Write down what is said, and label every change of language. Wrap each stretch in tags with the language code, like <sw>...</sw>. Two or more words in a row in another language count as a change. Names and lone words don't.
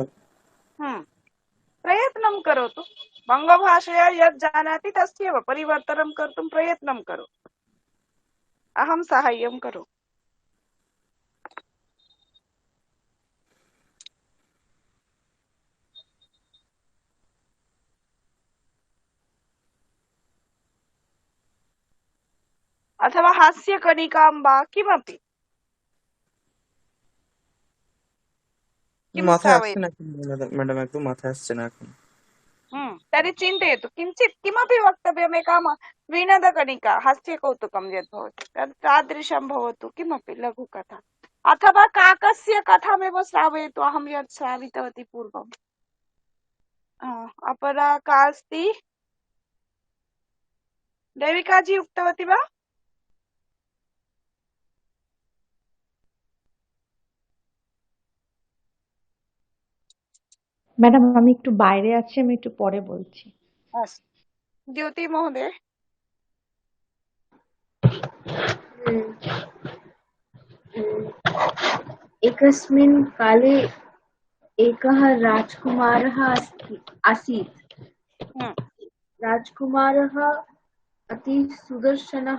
<sa>प्रयत्नं करोतु बङ्गभाषया यत् जानाति तस्यैव परिवर्तनं कर्तुं प्रयत्नं करोतु अहं साहाय्यं करोमि अथवा हास्यकणिकां वा किमपि किं</sa> <bn>মাথায় আসছে</bn> <sa>श्रावयति</sa> <bn>না ম্যাডাম একদম মাথায় আসছে না এখন</bn> <sa>तर्हि चिन्तयतु किञ्चित् किमपि वक्तव्यमेकां विनोदकणिका हास्यकौतुकं यद् भवति तत् तादृशं भवतु किमपि लघुकथा अथवा काकस्य कथामेव श्रावयतु अहं यत् श्रावितवती पूर्वम् अपरा का अस्ति देविकाजी उक्तवती वा</sa> <bn>ম্যাডাম আমি একটু বাইরে আছি, আমি একটু পরে বলছি।</bn> <sa>अस्तु द्युति महोदय एकस्मिन् काले एकः राजकुमारः आसीत्। राजकुमारः अति सुदर्शनः।</sa>